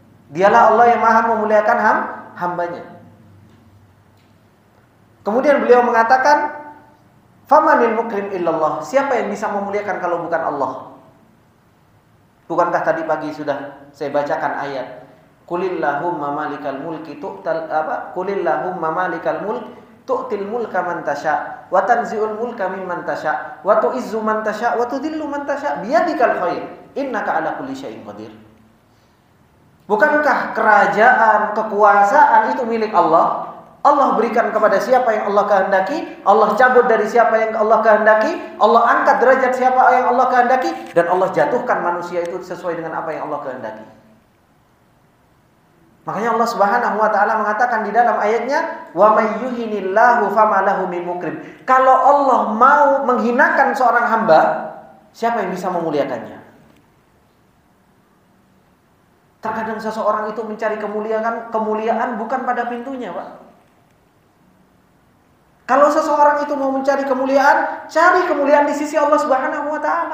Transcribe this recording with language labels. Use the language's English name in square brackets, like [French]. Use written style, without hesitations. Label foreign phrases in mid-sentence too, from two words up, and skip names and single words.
[Indonesian] Dialah Allah yang maha memuliakan hambanya. Kemudian beliau mengatakan, [Arabic] فمن المكرم إلا الله. [Indonesian] Siapa yang bisa memuliakan kalau bukan Allah? Bukankah tadi pagi sudah saya bacakan ayat, [Arabic] قل اللهم مالك الملك قل اللهم مالك الملك تؤتي الملك من تشاء وتنزع الملك ممن تشاء وتعز من تشاء وتذل من تشاء بيدك الخير إنك على كل شيء قدير. [Indonesian] Bukankah kerajaan, kekuasaan itu milik Allah? Allah berikan kepada siapa yang Allah kehendaki, Allah cabut dari siapa yang Allah kehendaki, Allah angkat derajat siapa yang Allah kehendaki, dan Allah jatuhkan manusia itu sesuai dengan apa yang Allah kehendaki. Makanya Allah [Arabic] سبحانه وتعالى [Indonesian] mengatakan di dalam ayatnya, [Arabic] "ومن يهن الله فما له من مكرم." [Indonesian] Kalau Allah mau menghinakan seorang hamba, siapa yang bisa memuliakannya? Terkadang seseorang itu mencari kemuliaan bukan pada pintunya, Pak. Kalau seseorang itu mau mencari kemuliaan, cari kemuliaan di sisi Allah [Arabic] سبحانه وتعالى.